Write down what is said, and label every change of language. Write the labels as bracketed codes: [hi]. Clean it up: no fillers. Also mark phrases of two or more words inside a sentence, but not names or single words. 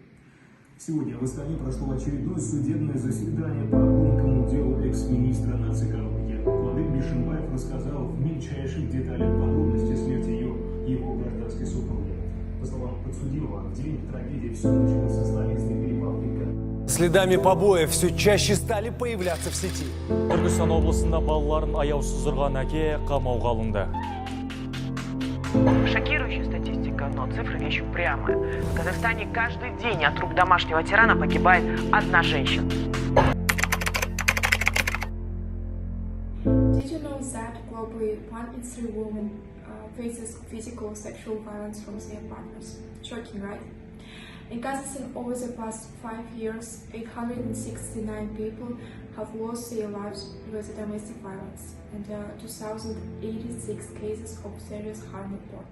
[ru] Сегодня в Астане прошло очередное судебное заседание по громкому делу экс-министра нацэкономики. Владимир Бишимбаев рассказал в мельчайших деталях подробности смерти его гражданской супруги. По словам подсудимого, в день трагедии все началось со словесной перепалки. Следами побоев все чаще стали появляться в сети. [kk] Түркістан облысында балаларын аяусыз ұрған әке қамауға алынды. [ru] Шокирующая статистика, но цифры вещь упрямая. В Казахстане каждый день от рук домашнего тирана погибает одна женщина. [en] Did you know that globally 1 in 3 women faces physical sexual violence from their partners? Shocking, right? In Kazakhstan, over the past 5 years, 869 people have lost their lives with domestic violence, and 2,086 cases of serious harm reported.